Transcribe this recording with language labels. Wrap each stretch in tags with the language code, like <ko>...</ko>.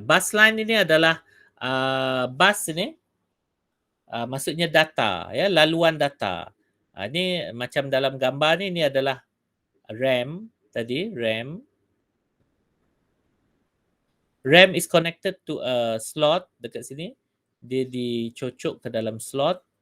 <ms>Bus line ini adalah bus ini, maksudnya data, laluan data. Ini macam dalam gambar ni, ini adalah RAM tadi, RAM.</ms> <en>RAM is connected to a slot</en> <ms>dekat sini. Dia dicocok ke dalam slot.</ms>